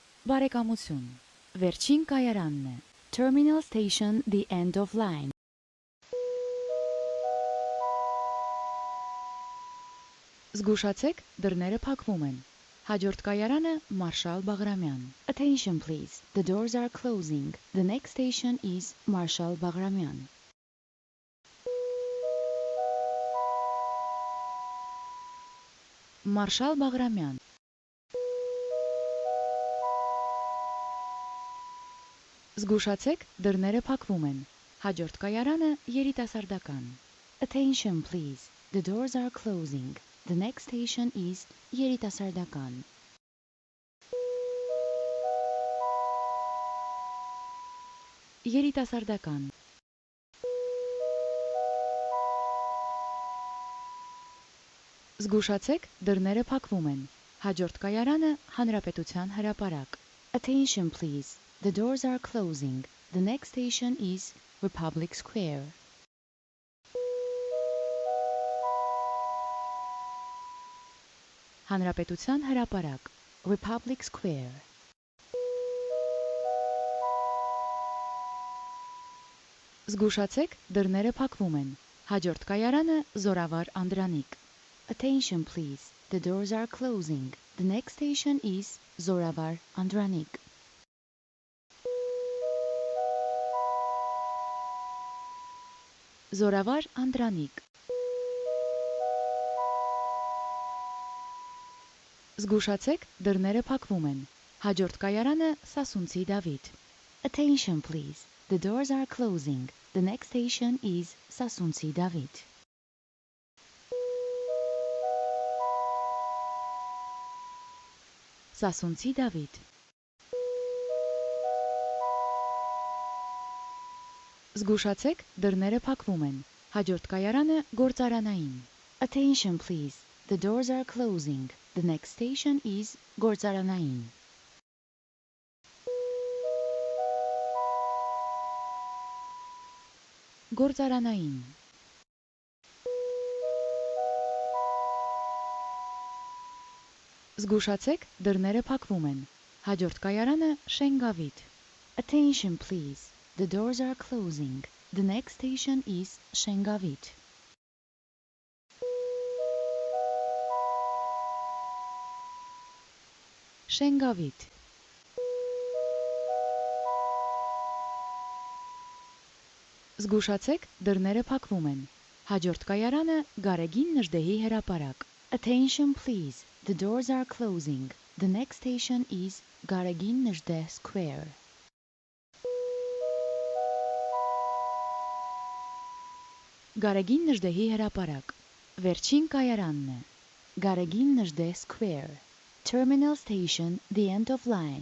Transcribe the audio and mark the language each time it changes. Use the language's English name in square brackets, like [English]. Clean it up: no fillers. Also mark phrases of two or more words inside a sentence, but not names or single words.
[English] Բարեկամություն։ [Armenian] Վերջին կայարանն է։ [English] Terminal station, the end of line. [Armenian] Զգուշացեք, դռները փակվում են։ Հաջորդ կայարանը Մարշալ Բաղրամյան։ [English] Attention please. The doors are closing. The next station is Marshal Bagramyan. [Armenian] Մարշալ Բաղրամյան։ Զգուշացեք, դռները փակվում են։ Հաջորդ կայարանը երիտասարդական։ [English] Attention please. The doors are closing. The next station is երիտասարդական։ Երիտասարդական։ [Armenian] Զգուշացեք, դռները փակվում են։ Հաջորդ կայարանը [English] Հանրապետության հրապարակ։ Attention please. The doors are closing. The next station is Republic Square. [Armenian] Հանրապետության հրապարակ, Republic Square։ Զգուշացեք, դռները փակվում են։ Հաջորդ կայարանը Զորավար Անդրանիկ։ [English] Attention please. The doors are closing. The next station is Zoravar Andranik. Zoravar Andranik. [Armenian] Զգուշացեք, դռները փակվում են։ Հաջորդ կայարանը Սասունցի Դավիթ։ [English] Attention please. The doors are closing. The next station is Սասունցի Դավիթ։ Սասունցի Դավիթ։ [Armenian] Զգուշացեք, դռները փակվում են։ Հաջորդ կայարանը [English] Գործարանային։ Attention please. The doors are closing. The next station is Գործարանային։ Գործարանային։ [Armenian] Զգուշացեք, դռները փակվում են։ Հաջորդ կայարանը [English] Շենգավիթ։ Attention please. The doors are closing. The next station is Շենգավիթ։ Շենգավիթ։ [Armenian] Զգուշացեք, դռները փակվում են։ Հաջորդ կայարանը [English] Գարեգին Նժդեհի հրապարակ։ Attention please. The doors are closing. The next station is Գարեգին Նժդեհ Square. [Armenian] Գարեգին Նժդեհի հրապարակ։ Վերջին կայարանն է։ Գարեգին Նժդեհ Square. [English] Terminal station, the end of line.